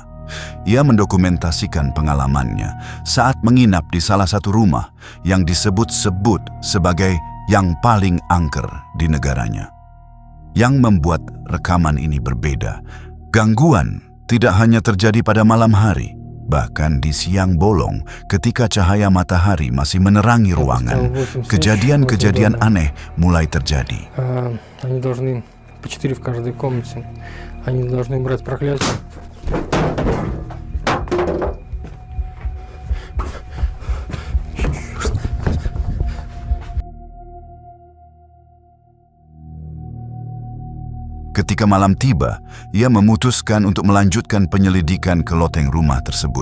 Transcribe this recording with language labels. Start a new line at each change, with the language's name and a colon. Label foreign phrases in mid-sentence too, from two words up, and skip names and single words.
Indonesian: Ia mendokumentasikan pengalamannya saat menginap di salah satu rumah yang disebut-sebut sebagai yang paling angker di negaranya. Yang membuat rekaman ini berbeda, gangguan tidak hanya terjadi pada malam hari, bahkan di siang bolong ketika cahaya matahari masih menerangi ruangan, kejadian-kejadian aneh mulai terjadi.
Russian: Они должны по 4 в каждой комнате. Они должны брать проклятие.
Indonesian: Ketika malam tiba, ia memutuskan untuk melanjutkan penyelidikan ke loteng rumah tersebut.